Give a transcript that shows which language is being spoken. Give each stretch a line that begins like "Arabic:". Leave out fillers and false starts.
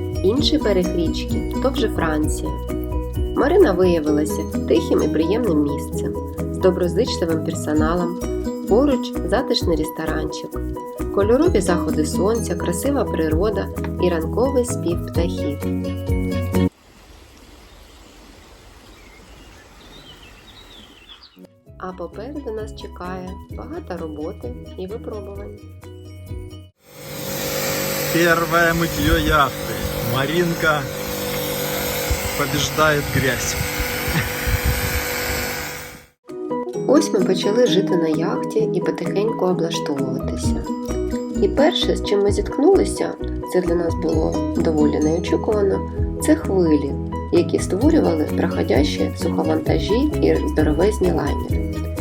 Ukrainian: Інший берег річки – то вже Франція. Марина виявилася тихим і приємним місцем, з доброзичливим персоналом, поруч затишний ресторанчик, кольорові заходи сонця, красива природа і ранковий спів птахів. А попереду нас чекає багато роботи і випробувань.
Russian: Первое мытье яхты. Маринка побеждает грязь.
Ukrainian: Ось ми почали жити на яхті і потихеньку облаштовуватися. І перше, з чим ми зіткнулися, це для нас було доволі неочікувано, це хвилі, які створювали проходящі суховантажі і здоровезні лайнери.